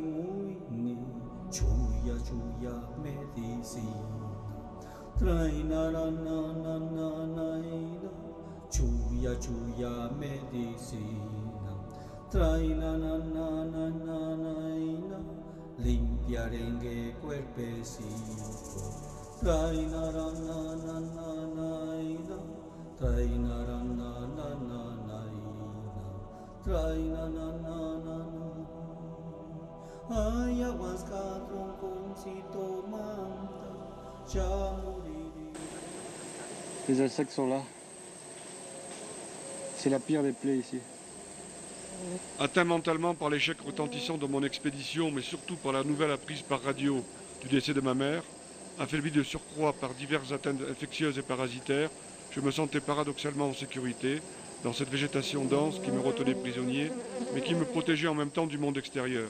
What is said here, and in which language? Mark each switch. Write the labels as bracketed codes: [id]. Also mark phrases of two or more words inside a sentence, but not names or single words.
[es] muine, chuya chuya medicina, trae na na na na na na, chuya chuya medicina, trae na na na na na na, limpiarengue cuerpecito. Try na na na na na na, try na na na na na na, try na na na na na. Ayahuasca tronconcito manta, ya moriré. [fr] Les insectes sont là. C'est la pire des plaies ici. Atteint mentalement par l'échec retentissant de mon expédition, mais surtout par la nouvelle apprise par radio du décès de ma mère, affaibli de surcroît par diverses atteintes infectieuses et parasitaires, je me sentais paradoxalement en sécurité dans cette végétation dense qui me retenait prisonnier, mais qui me protégeait en même temps du monde extérieur.